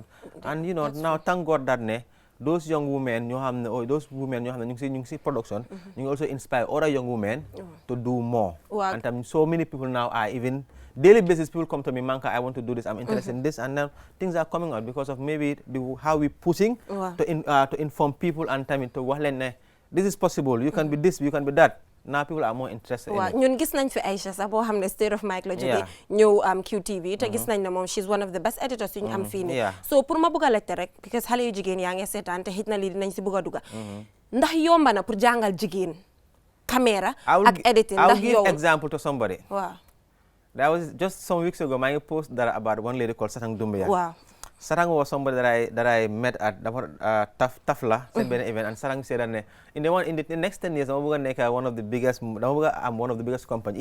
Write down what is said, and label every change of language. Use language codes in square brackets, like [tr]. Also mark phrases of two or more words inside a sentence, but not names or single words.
[en] And now thank God that those young women, those women you see production, you also inspire other young women to do more. And so many people now are even daily basis. People come to me, Monka, I want to do this, I'm interested in this, and now things are coming out because of maybe how we pushing to inform people and time to this is possible. You can be this, you can be that. Now people are more interested in it. [wo] ñun gis nañ fi Aïcha sax boo xam ne State of Mike la jógee ñëw QTV te gis nañ ne moom [en] she's one of the best editors [wo] yu ñu am fii nii. So pour ma bëgg a laajte rek because xale yu jigéen yaa ngi seetaan te xit na lii dinañ si bëgg a dugga ndax yomba na pour jàngal jigéen caméra ak editing ndax yow. [en] I'll give example to somebody. Wow. That was just some weeks ago. I posted that about one lady called Satang Doumbia. Wow. Sarang was somebody that I met at Tafla event, and Sarang said that in the next 10 years, I'm one of the biggest companies.